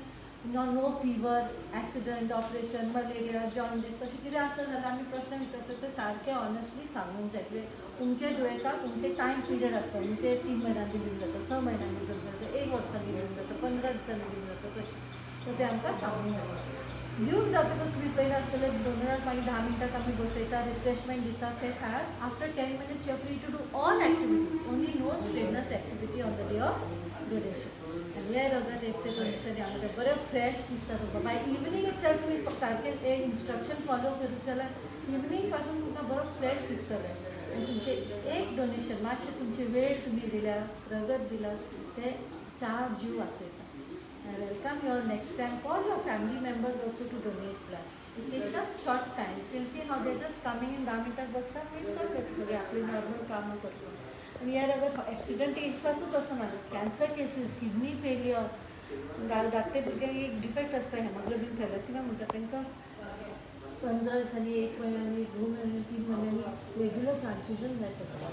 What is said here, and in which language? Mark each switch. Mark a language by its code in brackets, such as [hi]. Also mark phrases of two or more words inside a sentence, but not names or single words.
[en] no fever, [kok] एक्सिडंट, ऑपरेशन, मलेरिया, जॉन्डिस तशें कितें आसा जाल्यार आमी प्रश्न विचारता ते सारकें ऑनेस्टली सांगूंक जाय. कित्याक तुमचे दुयेंसाक तुमचे टायम पिरियड आसता. म्हणजे 3 म्हयन्यांनी दिवंक जाता, 6 म्हयन्यांनी दिवंक जाता, 1 वर्सांनी दिवंक जाता, 15 दिसांनी दिवंक जाता तशें. सो ते आमकां सांगूंक जाय. दिवंक जातकच तुमी पयलीं आसतले दोनोराक मागीर 10 मिनटांक आमी बसयता, रिफ्रेशमेंट दिता ते खायात. [en] after 10 minutes you are free to do all activities, only no strenuous activity on the day of donation. [kok] आनी हे रगत 1 ते 2 दिसांनी आमकां बरें फ्रेश दिसता. तुमकां [en] by evening itself [kok] तुमी सारकें ते [en] instruction follow [kok] करीत जाल्यार इवनिंग पासून तुमकां बरो फ्रेश दिसतलें. आनी तुमचें एक डोनेशन मातशें तुमचे वेळ तुमी दिल्या, रगत दिला, ते 4 जीव वाचयता. [en] I welcome you all next time. Call your family members also to donate blood. It takes just short time. You can see how they're just coming in 10 [mr] मिनटात बसतात आणि सगळे आपली नॉर्मल कामं करतात. [kok] आणि यार अगर ॲक्सिडंट एकसारखंच असं ना, [en] cancer cases, kidney failure, [kok] धाकटे भुरग्यांक एक डिफेक्ट आसता हेमोग्लोबीन थॅलेसिमिया म्हणटा तांकां 15 दिसांनी, 1 म्हयन्यांनी, 2 म्हयन्यांनी, 3 म्हयन्यांनी [en] regular transfusion [kok] जाय पडटा.